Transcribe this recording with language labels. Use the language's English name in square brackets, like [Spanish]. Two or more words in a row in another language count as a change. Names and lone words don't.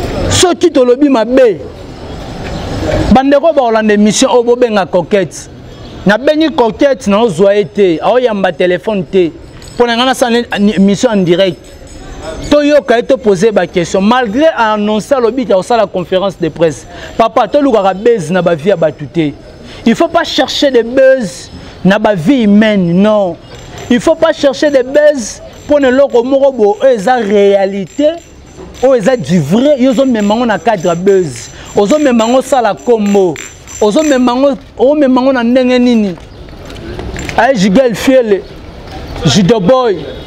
[Lingala] Soki tolobi mabe, bandeko baolanda émission oyo bobenga Coquette. Nabengi Coquette, naozwa ye te, aoyamba telefone te. Mpo na ngai nasala émission [French] en direct. [Lingala] Toyoka ye, topoze ba question. [French] Malgré annoncer [Lingala] alobi ke aosala [French] conférence de presse. [Lingala] Papa, tolukaka buzz na ba vie ya bato te. [French] Il faut pas chercher des buzz [Lingala] na ba [French] vie humaine, non. Il faut pas chercher des buzz [Lingala] mpo na eloko moko bo oyo eza réalité, oyo eza [French] du vrai, [Lingala] yo ozomema ngo na cadre ya buzz. Ozomema ngo sala kombo. Ozomema ngo, ozomema ngo na ndenge nini? Aye, Jigel Fiele, Judo Boy.